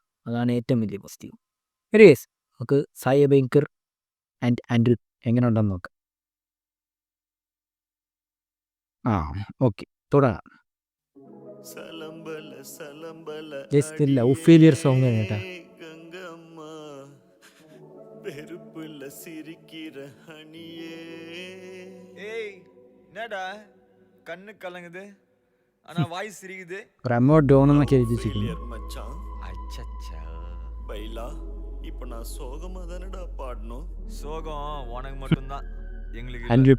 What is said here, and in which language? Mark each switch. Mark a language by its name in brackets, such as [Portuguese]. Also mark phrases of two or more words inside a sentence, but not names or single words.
[Malayalam] അതാണ് ഏറ്റവും വലിയ പോസിറ്റീവ്. ഗൈസ്, നമുക്ക് സായി ബേക്കർ ആൻഡ് അനിരുദ്ധ് എങ്ങനെ ഉണ്ടെന്ന് നോക്കാം. ഓക്കെ, തുടങ്ങാം. [English] just love failure song [Malayalam] ആണ് കേട്ടാ. [Tamil] என்னடா கண்ணு கலங்குது ஆனா வாய் சிரிக்குது. [Malayalam] റെമോ ഡോൺ എന്നൊക്കെ എഴുതിച്ചിരിക്കുന്നു. [Tamil] அச்சச்சா பைலா இப்ப நான் சோகமா தானடா பாடணும். சோகம் உனக்கு மட்டும்தான், எங்களுக்கு இல்ல. അനിരുദ്ധ്